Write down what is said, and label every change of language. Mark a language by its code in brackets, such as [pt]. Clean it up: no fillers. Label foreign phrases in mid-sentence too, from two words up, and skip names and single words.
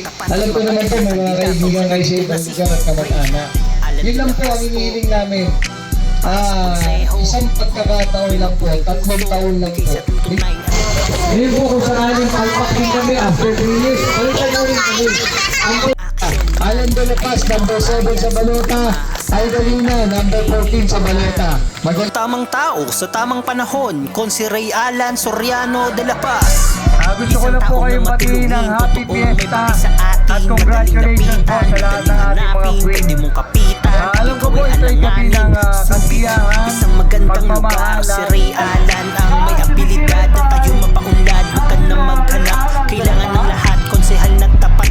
[tl] Alam ko naman po, may mga kaibigan kayo sa ibang lugar at kamag-anak. Yun lang po ang inihiling namin. Isang pagkakataon lang po, 3 taon lang po. Hindi po kung sakaling palpakin kami [en] after 3 years. [tl] Balikan na rin kami. Alan de la Paz, number 7 sa Balota. Algalina, number 14 sa Balota. Tamang tao sa tamang panahon, Konsi Ray Alan Soriano de la Paz. Gusto ko na po kayong batiin ng [en] Happy Fiesta [tl] at congratulations po sa lahat ng ating mga queen. Alam ko po ito ay gabi ng kasiyahan, isang magandang lugar, si Ray Alan ang may abilidad na tayo mapaunlad. Huwag ka na maghanap, kailangan ng lahat, konsehal na tapat.